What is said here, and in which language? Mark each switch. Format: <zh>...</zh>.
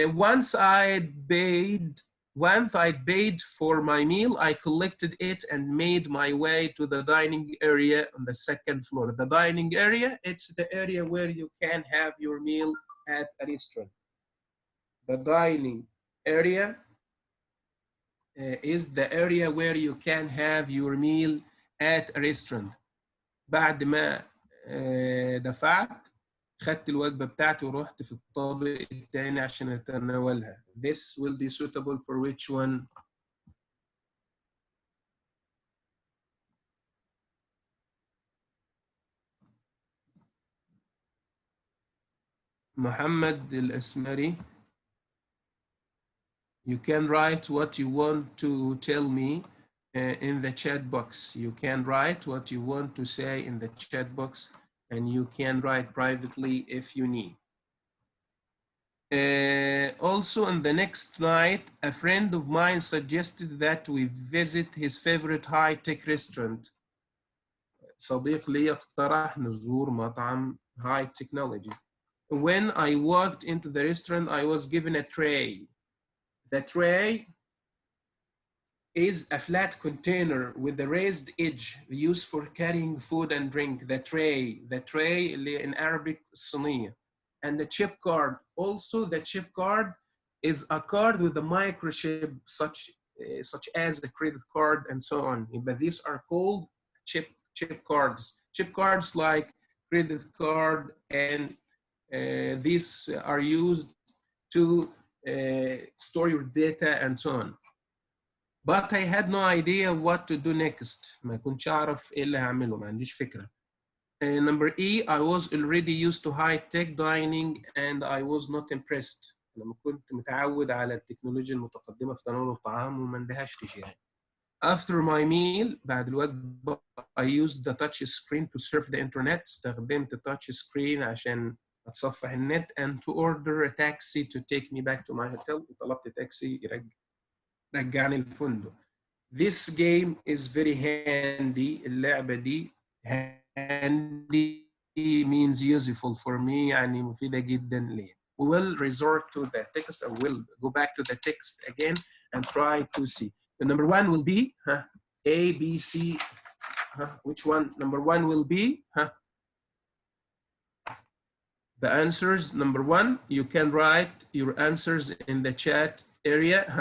<en>Once I paid for my meal, I collected it and made my way to the dining area on the second floor. The dining area, it's the area where you can have your meal at a restaurant. The dining area is the area where you can have your meal at a restaurant.</en> <ar>بعد ما دفعت خدت الوجبة بتاعتي ورحت في الطابق الثاني عشان أتناولها.</ar> <en>This will be suitable for which one?</en> <ar>محمد الأسمري.</ar> <en>You can write what you want to tell me in the chat box. You can write what you want to say in the chat box, and you can write privately if you need. Also, on the next night, a friend of mine suggested that we visit his favorite high-tech restaurant.</en> <ar>صديق لي اقترح نزور مطعم high technology.</ar> <en>When I walked into the restaurant, I was given a tray. The tray is a flat container with a raised edge used for carrying food and drink. The tray in Arabic صينية. And the chip card. Also, the chip card is a card with a microchip such as a credit card and so on. But these are called chip cards. Chip cards like credit card, and these are used to store your data and so on. But I had no idea what to do next.</en> <ar>ما كنتش أعرف إيه اللي هعمله، ما عنديش فكرة.</ar> <en>Number E, I was already used to high-tech dining and I was not impressed.</en> <ar>لما كنت متعود على التكنولوجيا المتقدمة في تناول الطعام وما اندهشتش يعني.</ar> <en>After my meal,</en> <ar>بعد الوجبة,</ar> <en>I used the touch screen to surf the internet.</en> <ar>استخدمت</ar> <en>touch screen</en> <ar>عشان أتصفح النت</ar> <en>and to order a taxi to take me back to my hotel.</en> <ar>وطلبت تاكسي يرجعني الفندق.</ar> <en>This game is very handy.</en> <ar>اللعبة دي handy</ar> <en>means useful for me</en> <ar>يعني مفيدة جدا لي.</ar> <en>We will resort to the text, or we'll go back to the text again and try to see. The number one will be A, B, C. Which one? Number one will be the answers. Number one, you can write your answers in the chat area.</en>